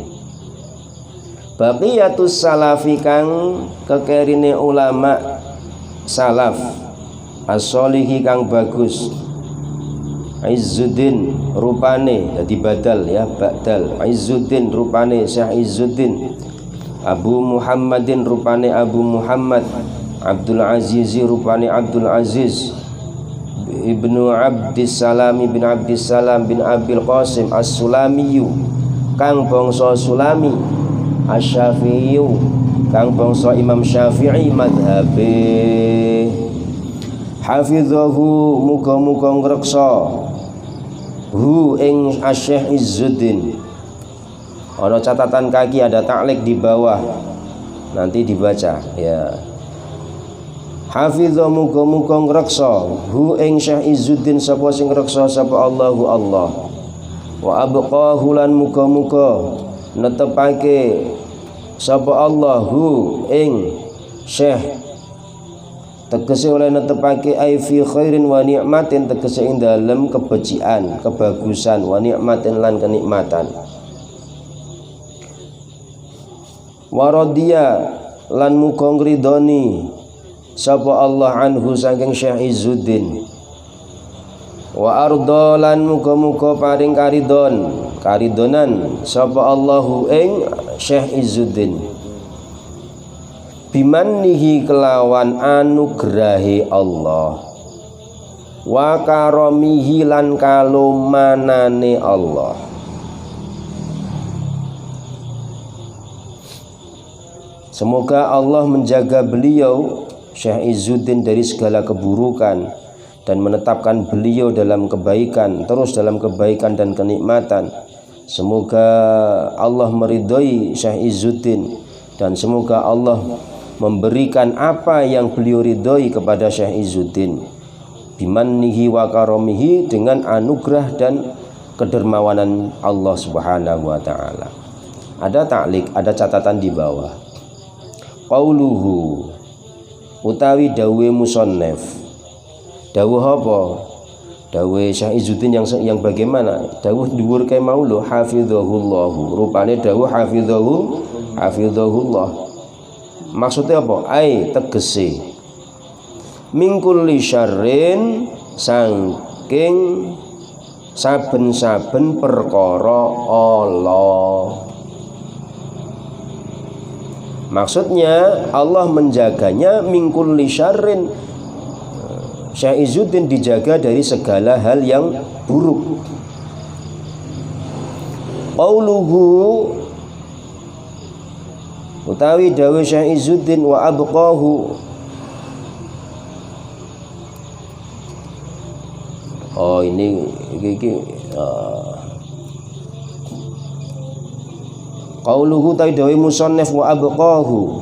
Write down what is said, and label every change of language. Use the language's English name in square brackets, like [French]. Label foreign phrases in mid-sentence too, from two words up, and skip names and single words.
[Arabic] Baqiyatus salafi [Javanese] kang kekerine ulama salaf, as-solihi kang bagus. Izzuddin rupane dadi badal ya, badal. Izzuddin rupane Syekh Izzuddin. Abu Muhammadin rupane Abu Muhammad. Abdul Aziz rupane Abdul Aziz. Ibnu Abdissalam bin Abdissalam bin Abil Qasim As-Sulamiyu kang bangsa Sulami. Asy-Syafi'iyu kang bangsa Imam Syafi'i madhabe. Hafizahu muga-muga ngreksa hu ing Syekh Izzuddin. [Indonesian] Ada catatan kaki, ada taklik di bawah, nanti dibaca ya. [Javanese] Hafizah muga-muga ngreksa hu ing Syekh Izzuddin sapa sing ngreksa sapa Allahu Allah. [Arabic] Wa abqahu [Javanese] lan muga-muga netepake sapa Allahu ing Syekh, tegese oleh netepake [Arabic] ai fi khairin wa nikmatin, [Javanese] tegese ing dalem kebecikan, kebagusan, [Arabic] wa nikmatin [Javanese] lan kenikmatan. Waradiya lan muga ngridoni sapa Allah anhu saking Syekh Izzuddin. [Arabic] Wa arda [Javanese] lan muga-muga paring karidonan sapa Allahu ing Syekh Izzuddin. Bimannihi kelawan anugrahi Allah, [Arabic] wa karamihi [Javanese] lan kalumanane Allah. [Indonesian] Semoga Allah menjaga beliau Syekh Izzuddin dari segala keburukan dan menetapkan beliau dalam kebaikan, terus dalam kebaikan dan kenikmatan, Semoga Allah meridhoi Syekh Izzuddin dan semoga Allah memberikan apa yang beliau ridhoi kepada Syekh Izzuddin [Arabic] bimannihi wa karamihi, [Indonesian] dengan anugerah dan kedermawanan Allah [Arabic] Subhanahu wa taala. [Indonesian] Ada ta'liq, ada catatan di bawah. [Javanese] Qauluhu utawi dawuh musannaf. Dawuh apa? [Indonesian] Dawuh Syekh Izzuddin yang bagaimana? [Javanese] Dawuh dhuwur kae mau lho, hafizahullah. Rupane dawuh hafizahullah. [Indonesian] Maksudnya apa? [Javanese] Ai tegese [Arabic] min kulli syarrin, [Javanese] saking saben-saben perkara Allah. [Indonesian] Maksudnya Allah menjaganya [Arabic] min kulli syarrin. [Indonesian] Syekh Izzuddin dijaga dari segala hal yang buruk. [Javanese] Qauluhu utawi dawuh Syekh Izzuddin [Arabic] wa abqahu. [Javanese] Oh ini qauluhu tawi dawuh musannaf [Arabic] wa abqahu.